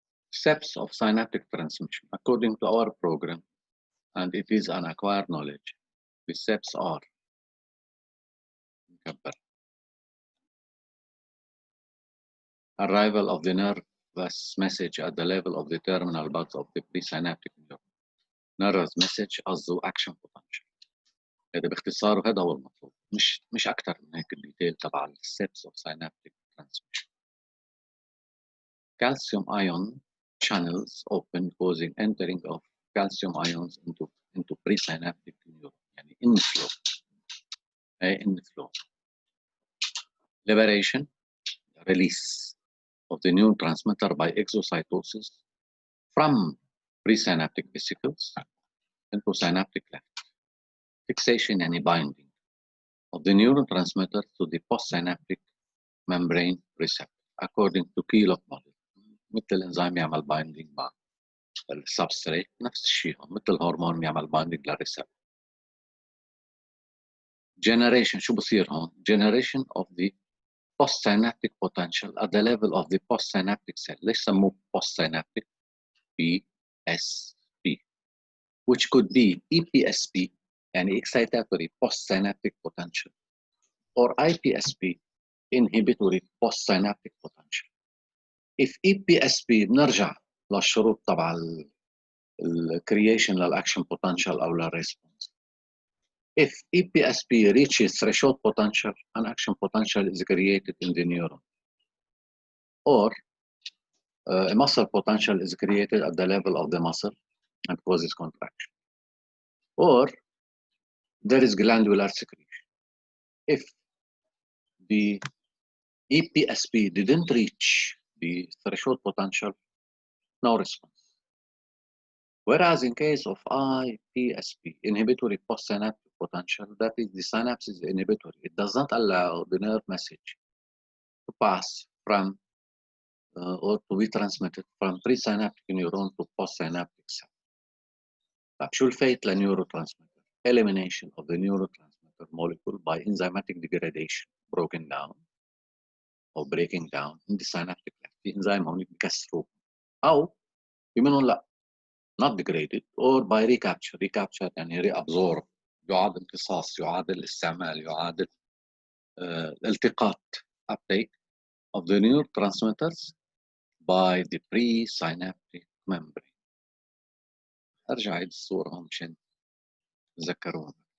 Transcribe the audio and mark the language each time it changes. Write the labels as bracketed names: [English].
[English] Steps of synaptic transmission according to our program, and it is an acquired knowledge. The steps are arrival of the nervous message at the level of the terminal buds of the presynaptic neuron. nervous message قصده action potential. [Arabic] هذا باختصار هذا هو المطلوب، مش أكثر من هيك الديتيل تبع الستبس [English] of synaptic transmission. Calcium ion channels open causing entering of calcium ions into presynaptic neuron. يعني inflow. inflow. Liberation, release of the neurotransmitter by exocytosis from presynaptic vesicles into synaptic cleft. Fixation and binding of the neurotransmitter to the postsynaptic membrane receptor according to Keelock model. [Arabic] مثل الانزيم يعمل بايندينج مع السبستريت، نفس الشيء مثل الهرمون بيعمل بايندينج للريسبتور. [English] Generation [Arabic] شو بصير هون؟ [English] Generation of the postsynaptic potential at the level of the postsynaptic cell. [Arabic] ليش سموه [English] postsynaptic؟ PSP, which could be EPSP يعني excitatory postsynaptic potential or IPSP inhibitory postsynaptic potential. [Arabic] If EPSP بنرجع للشروط تبع الكرييشن للاكشن potential او للريسبونس. [English] If EPSP reaches threshold potential, an action potential is created in the neuron, or a muscle potential is created at the level of the muscle and causes contraction, or there is glandular secretion. If the EPSP didn't reach the threshold potential, no response. Whereas in case of IPSP, inhibitory postsynaptic potential, that is the synapse is inhibitory. It does not allow the nerve message to pass from or to be transmitted from presynaptic neuron to postsynaptic cell. [Arabic] طيب شو الفايت للنيوروترانسميتر؟ [English] Elimination of the neurotransmitter molecule by enzymatic degradation, broken down or breaking down in the synaptic cleft. [Arabic] في انزيم هون بكسروه أو في منهم لا [English] not degraded or by recapture. Recapture يعني reabsorb، [Arabic] يعاد امتصاص، يعاد الاستعمال، يعاد الالتقاط [English] uptake of the neurotransmitters by the presynaptic membrane. [Arabic] ارجع اعيد الصورة هون مشان تتذكروها.